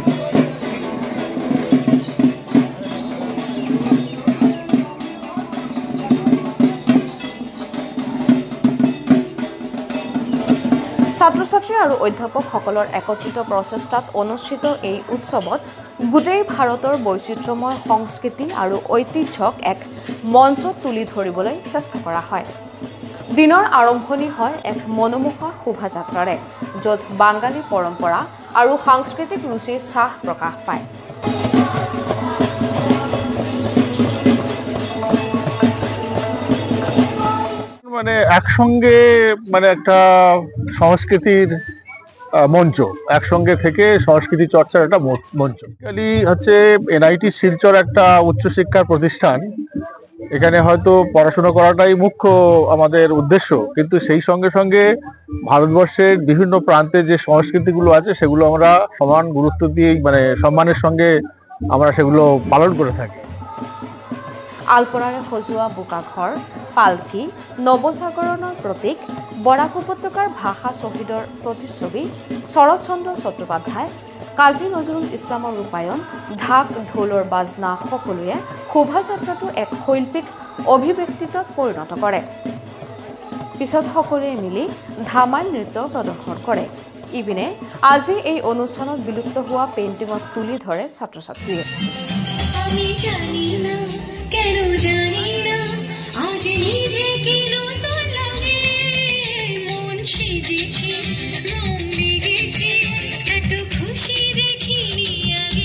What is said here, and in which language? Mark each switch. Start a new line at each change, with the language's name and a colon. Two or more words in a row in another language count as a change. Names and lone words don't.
Assamese: ছাত্ৰ-ছাত্ৰী আৰু অধ্যাপকসকলৰ একত্ৰিত প্ৰচেষ্টাত অনুষ্ঠিত এই উৎসৱত গোটেই ভাৰতৰ বৈচিত্ৰ্যময় সংস্কৃতি আৰু ঐতিহ্যক এক মঞ্চত তুলি ধৰিবলৈ চেষ্টা কৰা হয়। দিনৰ আৰম্ভণি হয় এক মনোমোহা শোভাযাত্ৰাৰে, য'ত বাঙালী পৰম্পৰা আৰু সাংস্কৃতিক ৰুচিৰ ছাপ প্ৰকাশ পায়।
Bangla: মানে একসঙ্গে একটা সংস্কৃতির মঞ্চ, একসঙ্গে থেকে সংস্কৃতি চর্চার একটা মঞ্চ। হচ্ছে NIT শিলচর একটা উচ্চশিক্ষার প্রতিষ্ঠান। এখানে হয়তো পড়াশোনা করাটাই মুখ্য আমাদের উদ্দেশ্য, কিন্তু সেই সঙ্গে সঙ্গে ভারতবর্ষের বিভিন্ন প্রান্তে যে সংস্কৃতিগুলো আছে সেগুলো আমরা সমান গুরুত্ব দিয়ে সম্মানের সঙ্গে আমরা সেগুলো পালন করে থাকি।
Assamese: আলপৰাৰে সজোৱা বোকাঘৰ, পালকি, নৱজাগৰণৰ প্ৰতীক, বৰাক উপত্যকাৰ ভাষা শ্বহীদৰ প্ৰতিচ্ছবি, শৰৎচন্দ্ৰ চট্টোপাধ্যায়, কাজী নজৰুল ইছলামৰ ৰূপায়ণ, ঢাক ঢোলৰ বাজনা সকলোৱে শোভাযাত্ৰাটো এক শৈল্পিক অভিব্যক্তিত পৰিণত কৰে। পিছত সকলোৱে মিলি ধামাইল নৃত্য প্ৰদৰ্শন কৰে। ইপিনে আজি এই অনুষ্ঠানত বিলুপ্ত হোৱা পেইণ্টিঙত তুলি ধৰে ছাত্ৰ-ছাত্ৰীয়ে।
Bangla: আমি জানি না কেন জানি না আজ নিজেকে নতুন লাগে, মন সেজেছে রং লেগেছে এত খুশি দেখিনি আগে।